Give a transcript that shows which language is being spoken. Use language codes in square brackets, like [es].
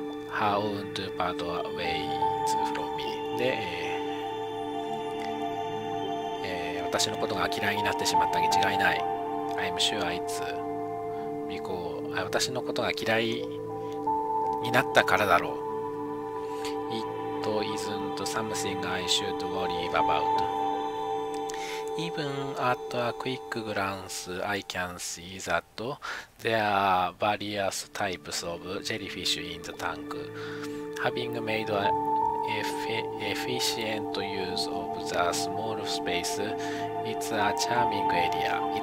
[en] Her own to part ways from me. [ja] で、私のことが嫌いになってしまったに違いない。 [en] I'm sure it's because [ja] 私のことが嫌いになったからだろう。 [en] It isn't something I should worry about. Even at a quick glance, I can see that there are various types of jellyfish in the tank. Having made an efficient use of the small space, it's a charming area.